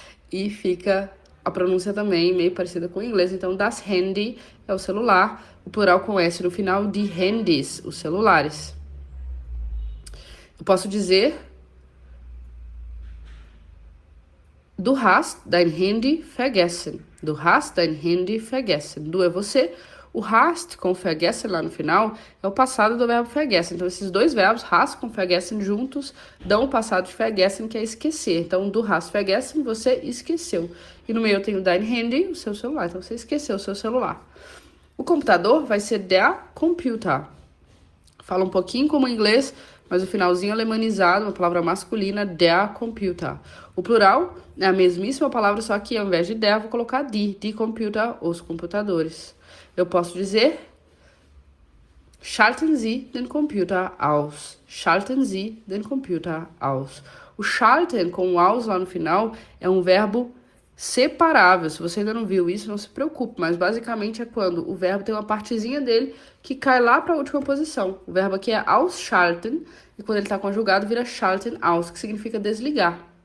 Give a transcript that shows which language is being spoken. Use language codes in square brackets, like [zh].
[pt] E fica a pronúncia também meio parecida com o inglês. Então, [de] das Handy [pt] é o celular, o plural com S no final, [de] die Handys, [pt] os celulares. Eu posso dizer, [de] du hast dein Handy vergessen. Du hast dein Handy vergessen. [pt] Du é você. O hast com vergessen lá no final é o passado do verbo vergessen. Então, esses dois verbos, hast com vergessen, juntos, dão o passado de vergessen, que é esquecer. Então, [de] du hast vergessen, [pt] você esqueceu. E no meio eu tenho [de] dein Handy, [pt] o seu celular. Então, você esqueceu o seu celular. O computador vai ser [de] der Computer. [pt] Fala um pouquinho como inglês, mas o finalzinho alemanizado, uma palavra masculina, [de] der Computer. [pt] O plural é a mesmíssima palavra, só que ao invés de der, eu vou colocar [de] die Computer, [pt] os computadores. Eu posso dizer, [de] schalten Sie den Computer aus. Schalten Sie den Computer aus. [pt] O schalten com o aus lá no final é um verbo separável. Se você ainda não viu isso, não se preocupe, mas basicamente é quando o verbo tem uma partezinha dele que cai lá para a última posição. O verbo aqui é ausschalten, e quando ele está conjugado vira [de] schalten aus, [pt] que significa desligar.